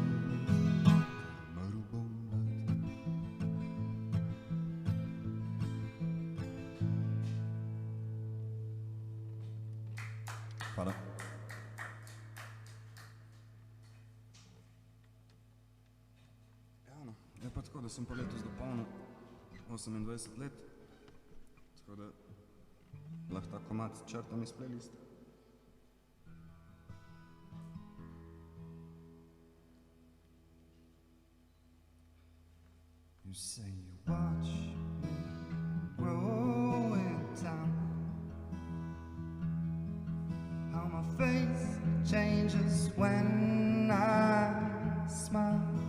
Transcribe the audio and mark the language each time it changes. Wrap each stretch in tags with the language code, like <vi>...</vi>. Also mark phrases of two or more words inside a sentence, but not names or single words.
<sl>Umrl bom mlad. Hvala. Ja, no, je pa tako, da sem pa letos dopolnil 28 let, tako da lahko ta komad črtam iz playliste.</sl> <en>You say you watch me grow in time, how my face changes when I smile.</en>